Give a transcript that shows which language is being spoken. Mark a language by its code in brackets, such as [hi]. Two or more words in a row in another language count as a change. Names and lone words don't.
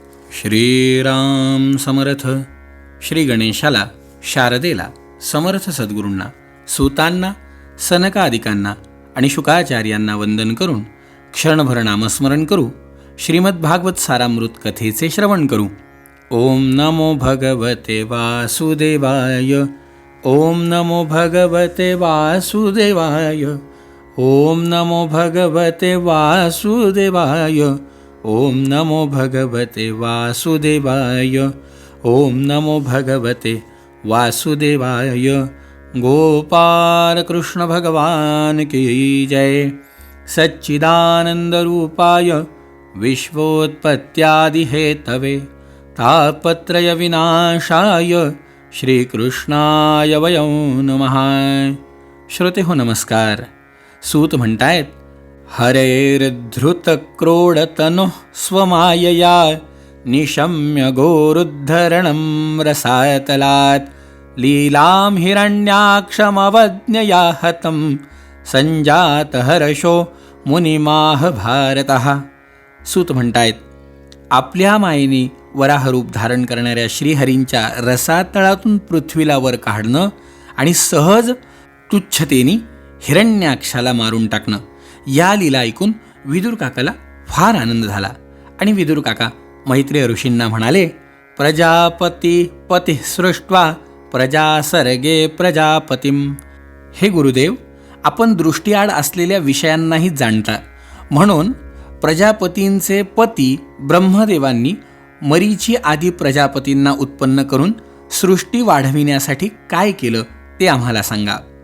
[mr] श्रीराम समर्थ. श्री गणेशाला, शारदेला, समर्थ सद्गुरूंना, सूतांना, सनकादिकांना आणि शुकाचार्यांना वंदन करून क्षणभर नामस्मरण करू. श्रीमद्भागवत सारामृत कथेचे श्रवण करू. [sa] ओम नमो भगवते वासुदेवाय. ओम नमो भगवते वासुदेवाय. ओम नमो भगवते वासुदेवाय. ओम नमो भगवते वासुदेवाय. ओम नमो भगवते वासुदेवाय. [hi] गोपाल कृष्ण भगवान की जय. [sa] सच्चिदानंद रूपाय विश्वोत्पत्त्यादि हेतवे तापत्रय विनाशाय श्रीकृष्णाय वयं नमः. [mr] श्रोते हो नमस्कार. सूत म्हणतायत, [sa] हरेर्धृतक्रोडतनुः स्वमायया निशम्य गोरुद्धरणं रसातलात् लीलां हिरण्याक्षमवज्ञया हतं संजात हर्षो मुनिमाह भारतः. [mr] सूत म्हणतायत, आपल्या मायेने वराहरूप धारण करणाऱ्या श्रीहरींच्या रसातळातून पृथ्वीला वर काढणं आणि सहज तुच्छतेने हिरण्याक्षाला मारून टाकणं, या लीला ऐकून विदुर काकाला फार आनंद झाला. आणि विदुर काका मैत्रेय ऋषींना म्हणाले, [sa] प्रजापती पती सृष्ट्वा प्रजा सर्गे प्रजापतीम. [mr] हे गुरुदेव, आपण दृष्टीआड असलेल्या विषयांनाही जाणता, म्हणून प्रजापतींचे पती ब्रह्मदेवांनी मरीची आदी प्रजापतींना उत्पन्न करून सृष्टी वाढविण्यासाठी काय केलं ते आम्हाला सांगा.